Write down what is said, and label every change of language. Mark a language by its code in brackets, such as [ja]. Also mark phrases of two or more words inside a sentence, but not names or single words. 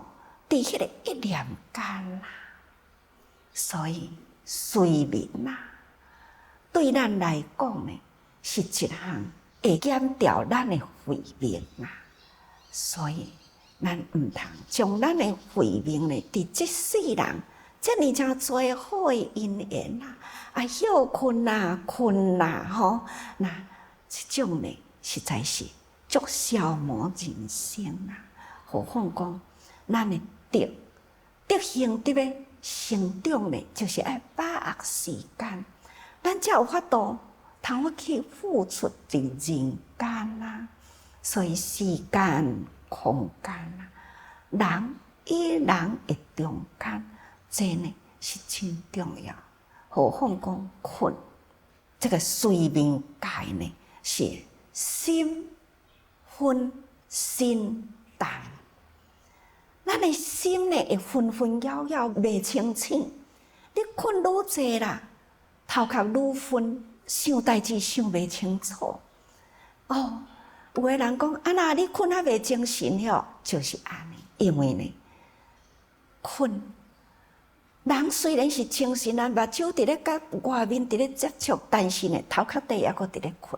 [nan] 伫迄个一念间啦，所以睡眠啦，对咱来讲呢，是一项会减掉咱的慧命啊。所以咱毋通将咱的慧命呢，伫即世人遮尔正多好的因缘啦，啊休困啦、困啦吼，那即种呢，实在是足消磨人生啊。何况讲咱的德行德的成长呢，就是爱把握时间，咱才有法度通要去付出伫人间啦。所以时间、空间啦，人与人的中间，这呢是真重要。何况讲困，这个睡眠界呢是心昏心动。咱的心呢会昏昏枵枵，袂清醒。你困愈济啦，头壳愈昏，想代志想袂清楚。哦，有个人讲，啊那你困啊袂精神哟，就是安尼。因为呢，困，人虽然是精神啊，目睭伫咧甲外面伫咧接触，但是呢，头壳底抑阁伫咧困。